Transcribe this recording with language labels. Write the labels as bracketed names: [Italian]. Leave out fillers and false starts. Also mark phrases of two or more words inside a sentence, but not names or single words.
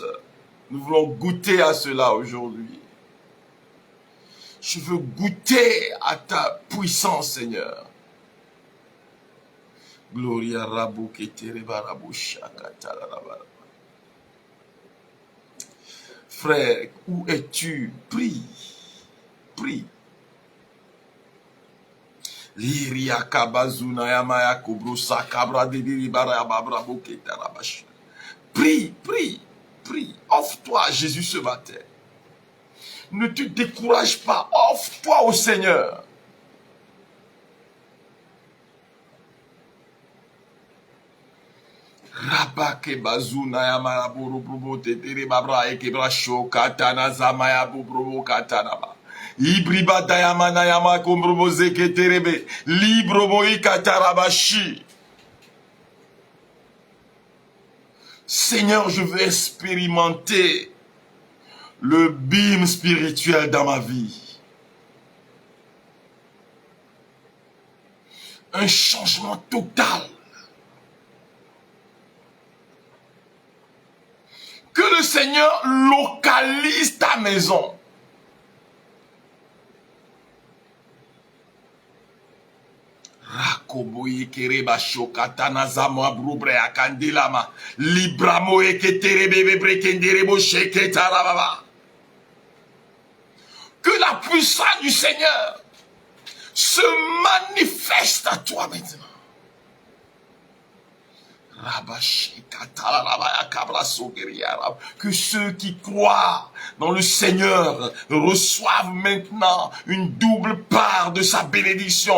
[French] Nous voulons goûter à cela aujourd'hui. Je veux goûter à ta puissance, Seigneur. Gloria Rabu Ketereba Rabu Shakatarabara. Frère, où es-tu? Prie. Prie. Liria Kabazuna Yamaya Kubrusa Kabra Didiri Barababra Boketarabash. Prie, prie, prie. Offre-toi à Jésus ce matin. Ne te décourage pas. Offre-toi au Seigneur. Rabake bazuna yamara buru tetere babra ekebra shokatana zamaya bubro katanaba. Ibriba dayamana yama kombrobo zeketerebe. Librobo ikatarabashi. Seigneur, je veux expérimenter le bim spirituel dans ma vie. Un changement total. Que le Seigneur localise ta maison. Rakoboye kereba shokatana zamwa brubre akandilama. Libramo eketerebe brekenderebo sheketarababa. Que la puissance du Seigneur se manifeste à toi maintenant. Que ceux qui croient dans le Seigneur reçoivent maintenant une double part de sa bénédiction.